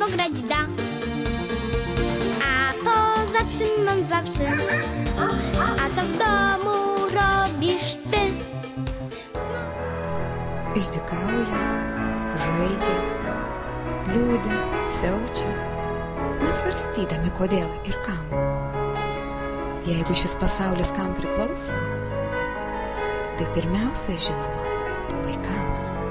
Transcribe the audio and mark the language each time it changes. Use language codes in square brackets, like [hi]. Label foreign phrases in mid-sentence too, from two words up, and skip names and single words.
[pl] da. A poza tym mam 2 psy. A co w domu robisz ty? [lt] Išdykauja, žaidžia, liūdi, siaučia, nesvarstydami kodėl ir kam. Jeigu šis pasaulis kam priklauso, tai pirmiausia žinoma vaikams.